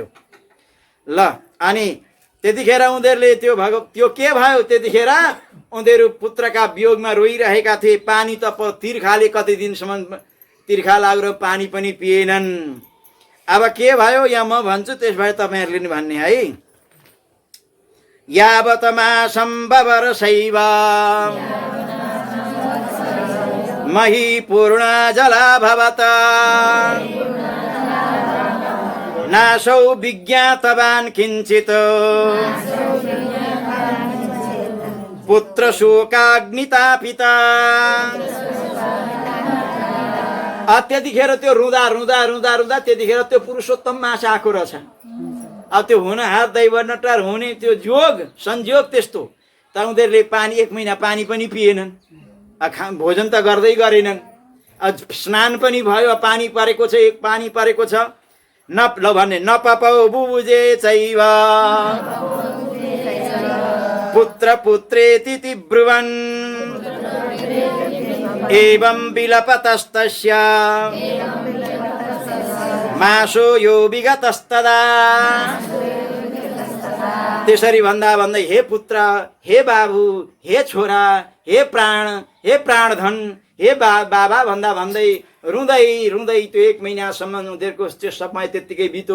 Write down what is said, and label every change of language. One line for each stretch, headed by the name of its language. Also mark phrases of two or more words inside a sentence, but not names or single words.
Nepali: ल अनि त्यतिखेर उनीहरूले त्यो के भयो, त्यतिखेर उनीहरू पुत्रका वियोगमा रोइरहेका थिए। पानी त तिर्खाले कति दिनसम्म तिर्खा लागेर पानी पनि पिएनन्। अब के भयो यहाँ म भन्छु, त्यस भए तपाईँहरूले नि भन्ने है।
Sanskrit: यावत मासम्भवर शैव मही पूर्ण जला भवत, नासौ विज्ञातवान् किञ्चित् पुत्र शोकाग्नितापिता।
Nepali: त्यतिखेर त्यो रुँदा त्यतिखेर त्यो पुरुषोत्तम मास आएको रहेछ। अब त्यो हुन हात दैवनटार हुने त्यो संयोग त्यस्तो। तर उनीहरूले पानी 1 महिना पानी पनि पिएनन्, भोजन त गर्दै गरेनन्, स्नान पनि भयो, पानी परेको छ।
Sanskrit: ल भन्ने नपपौ बुबुजे चैव पुत्र पुत्रेति ब्रुवन्, एवं विलपतस्तस्य मासो यो विगतस्तदा।
Nepali: त्यसरी भन्दा भन्दै हे पुत्र, हे बाबु, हे छोरा, हे प्राणधन, हे बाबा भन्दा भन्दै रुँदै त्यो 1 महिनासम्म उनीहरूको त्यो समय त्यत्तिकै बित्यो।